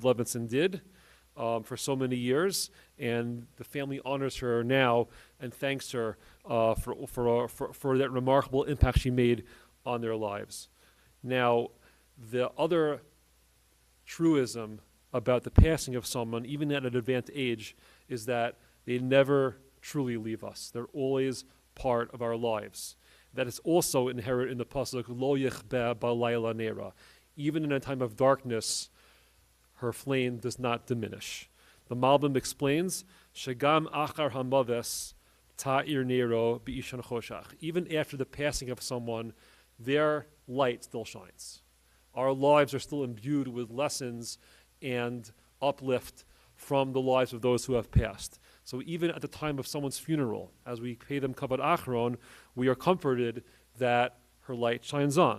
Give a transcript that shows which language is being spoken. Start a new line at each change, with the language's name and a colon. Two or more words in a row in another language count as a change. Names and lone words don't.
English: Levinson did for so many years, and the family honors her now and thanks her for that remarkable impact she made on their lives. Now, the other truism about the passing of someone, even at an advanced age, is that they never truly leave us. They're always part of our lives. That is also inherent in the pasuk,
Hebrew: לא יכבה בלילה נרה.
English: Even in a time of darkness, her flame does not diminish. The Malbim explains,
Hebrew: שגם אחר המות תאיר נרו באישון חשך.
English: Even after the passing of someone, their light still shines. Our lives are still imbued with lessons and uplift from the lives of those who have passed. So even at the time of someone's funeral, as we pay them
Hebrew: כבוד אחרון,
English: we are comforted that her light shines on.